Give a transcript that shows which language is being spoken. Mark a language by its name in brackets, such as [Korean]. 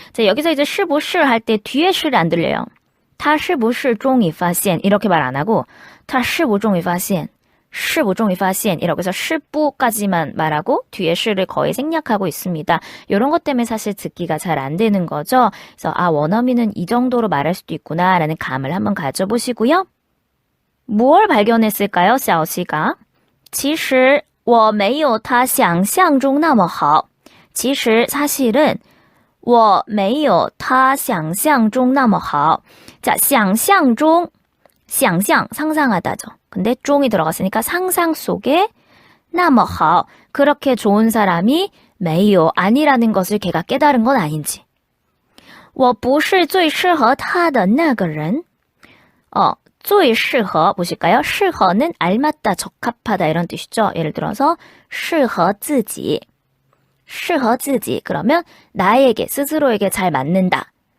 [Korean] 자, 여기서 이제 是不是 할 때 뒤에 是를 안 들려요. [Chinese] 他是不是终于发现 [Korean] 이렇게 말 안 하고 他是不是终于发现 [Chinese] 是不终于发现 [Korean] 이렇게 해서 是不까지만 말하고 뒤에 是를 거의 생략하고 있습니다. 이런 것 때문에 사실 듣기가 잘 안 되는 거죠. 그래서 원어민은 이 정도로 말할 수도 있구나라는 감을 한번 가져보시고요. 뭘 발견했을까요? [Chinese] 샤오씨가 其实我没有他想象中那么好其实 사실은 我没有他想象中那么好 자, 想象中 想象 [Korean] 상상하다죠. 근데 종이 들어갔으니까 상상 속에 那么好 그렇게 좋은 사람이 没有 아니라는 것을 걔가 깨달은 건 아닌지 [Chinese] 我不是最适合他的那个人最适合 [Korean] 보실까요? 适合는 알맞다, 적합하다 이런 뜻이죠. 예를 들어서 [Chinese] 适合自己适合自己 [Korean] 그러면 나에게 스스로에게 잘 맞는다.